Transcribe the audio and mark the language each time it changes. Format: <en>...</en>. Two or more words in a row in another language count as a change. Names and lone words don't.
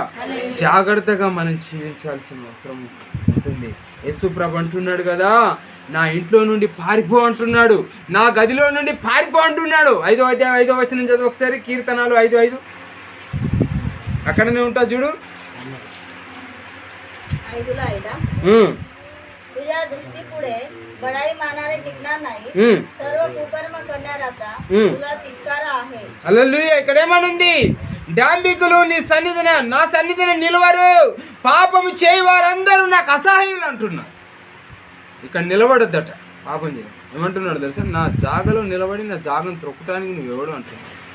<te>జాగ్రత్తగా మనం జీవించాల్సిన అవసరం ఉంటుంది. యేసుప్రభు అంటున్నాడు కదా, నా ఇంట్లో నుండి పారిపో అంటున్నాడు, నా గదిలో నుండి పారిపో అంటున్నాడు. 5వ అధ్యాయం 5వ వచనం చదువు ఒకసారి. కీర్తనాలు 5:5 అక్కడనే ఉంటా చూడు.</te> <mr>तुझ्या दृष्टी पुढे बडाई मारणारे टिकणार नाही, सर्व कुकर्म करणाऱ्याचा तुला तिटकारा आहे.</mr> <te>హల్లెలూయా. ఇక్కడేమనుంది? డాంబికులు నీ సన్నిధిన, నా సన్నిధిని నిలవరు, పాపము చేయి వారందరూ నాకు అసహ్యులు అంటున్నారు. ఇక్కడ నిలబడద్దట పాపం చేయ. ఏమంటున్నాడు తెలుసా? నా జాగలో నిలబడి నా జాగను త్రొక్కటానికి నువ్వెవడు అంటున్నాడు.</te>